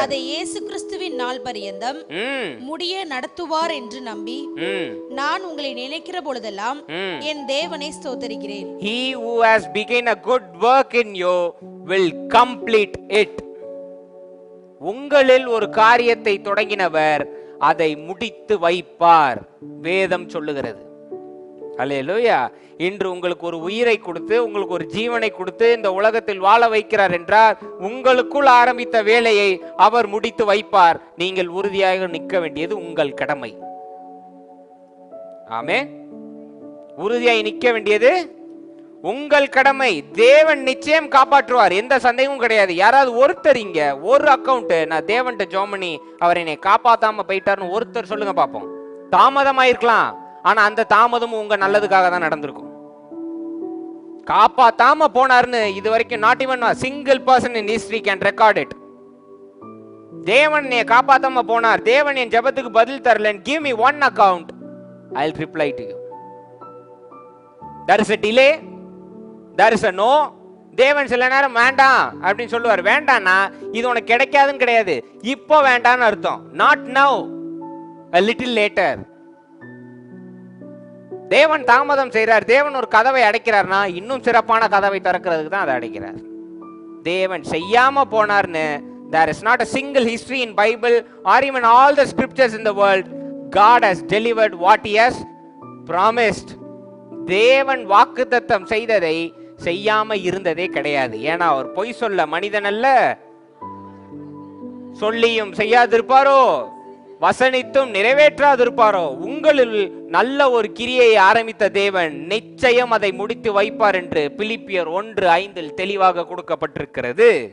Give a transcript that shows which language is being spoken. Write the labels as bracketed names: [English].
[Tamil] அதை இயேசு கிறிஸ்துவின் நாள் பரியந்தம் முடிய நடத்துவார் என்று நம்பி நான் உங்களை நினைக்கிற பொழுதெல்லாம் என் தேவனை ஸ்தோத்திரிக்கிறேன். [English] He who has begun a good work in you will complete it. [Tamil] உங்களில் ஒரு காரியத்தை தொடங்கினவர் அதை முடித்து வைப்பார், வேதம் சொல்லுகிறது. அல்லேலூயா. இன்று உங்களுக்கு ஒரு உயிரை கொடுத்து, உங்களுக்கு ஒரு ஜீவனை கொடுத்து இந்த உலகத்தில் வாழ வைக்கிறார் என்றால் உங்களுக்குள் ஆரம்பித்த வேலையை அவர் முடித்து வைப்பார். நீங்கள் உறுதியாக நிற்க வேண்டியது உங்கள் கடமை. ஆமென். உறுதியாய் நிற்க வேண்டியது உங்கள் கடமை. தேவன் நிச்சயம் காப்பாற்றுவார், எந்த சந்தேகமும் கிடையாது. யாராவது ஒருத்தர் இங்க ஒரு அக்கவுண்ட் நான் தேவன்ட்ட ஜோமனி அவர் என்னை காப்பாத்தாம போயிட்டாருன்னு ஒருத்தர் சொல்லுங்க பாப்போம். தாமதமாயிருக்கலாம், ஆனா அந்த தாமதமும் உங்க நல்லதுக்காக தான் நடந்திருக்கும். காப்பாத்தாம போனார்னு இது வரைக்கும் [English] Not even single person in history can record it. [Tamil] தேவன் என்னை காப்பாத்தாம போனார், தேவன் என் ஜெபத்துக்கு பதில் தரல, [English] give me one account, I'll reply to you. There is a delay, there is a no. [Tamil] தேவன் சில நேரம் வேண்டாம் அப்படின்னு சொல்லுவார். வேண்டாம்னா இது உனக்கு கிடைக்காதுன்னு கிடையாது, இப்போ வேண்டான்னு அர்த்தம். [English] not now, a little later. [Tamil] தேவன் தாமதம் செய்கிறார். தேவன் ஒரு கதவை அடைக்கிறார்னா இன்னும் சிறப்பான கதவை திறக்கிறதுக்கு தான் அதை அடைக்கிறார். தேவன் செய்யாம போனார்னு [English] there is not a single history in Bible or even all the scriptures in the world God has delivered what he has promised. [Tamil] தேவன் வாக்குத்தத்தம் செய்ததை செய்யாம இருந்ததே கிடையாது. ஏன்னா அவர் பொய் சொல்ல மனிதன் அல்ல, சொல்லியும் செய்யாதிருப்பாரோ, வசனித்தும் நிறைவேற்றாதிருப்பாரோ. உங்களில் நல்ல ஒரு கிரியை ஆரம்பித்த தேவன் நிச்சயம் அதை முடித்து வைப்பார் என்று பிலிப்பியர் 1:5 தெளிவாக கொடுக்கப்பட்டிருக்கிறது.